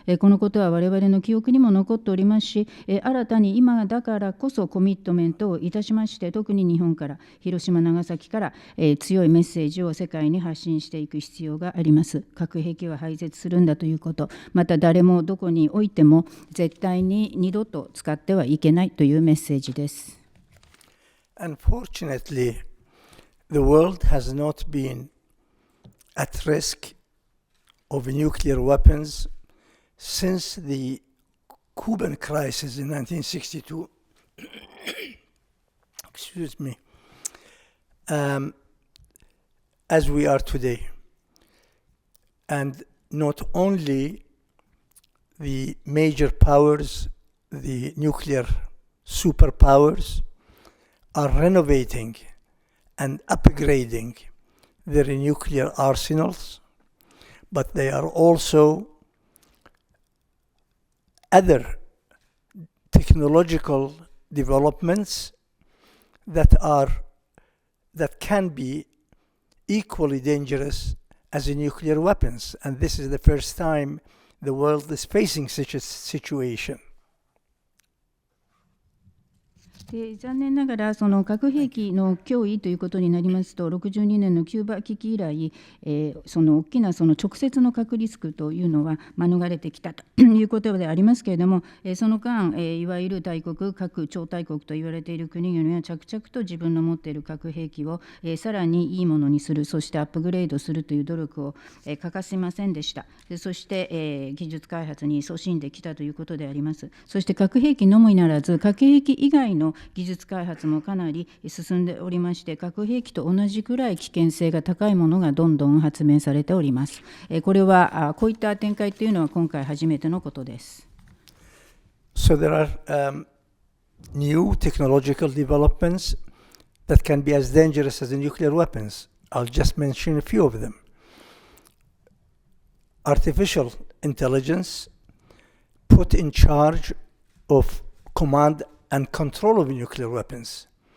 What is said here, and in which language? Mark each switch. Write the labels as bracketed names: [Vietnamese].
[Japanese] このことは我々の記憶にも残っておりますし、新たに今だからこそコミットメントをいたしまして、特に日本から広島長崎から強いメッセージを世界に発信していく必要があります。核兵器は廃絶するんだということ、また誰もどこにおいても絶対に二度と使ってはいけないというメッセージです。 [English] Unfortunately, the world has not been at risk of nuclear weapons since the Cuban crisis in 1962. Excuse me. As we are today. And not only the major powers, the nuclear superpowers, are renovating and upgrading their nuclear arsenals, but they are also other technological developments that can be equally dangerous as the nuclear weapons. And this is the first time the world is facing such a situation. [Japanese] 残念ながらその核兵器の脅威ということになりますと、62年のキューバ危機以来、その大きなその直接の核リスクというのは免れてきたということでありますけれども、その間、いわゆる大国、核超大国と言われている国々は着々と自分の持っている核兵器を、さらにいいものにする、そしてアップグレードするという努力を、欠かしませんでした。そして、技術開発に勤しんできたということであります。そして核兵器のみならず、核兵器以外の技術開発もかなり進んでおりまして、核兵器と同じくらい危険性が高いものがどんどん発明されております。これはこういった展開というのは今回初めてのことです。 [English] So there are new technological developments that can be as dangerous as the nuclear weapons. I'll just mention a few of them. Artificial intelligence put in charge of command and control of nuclear weapons.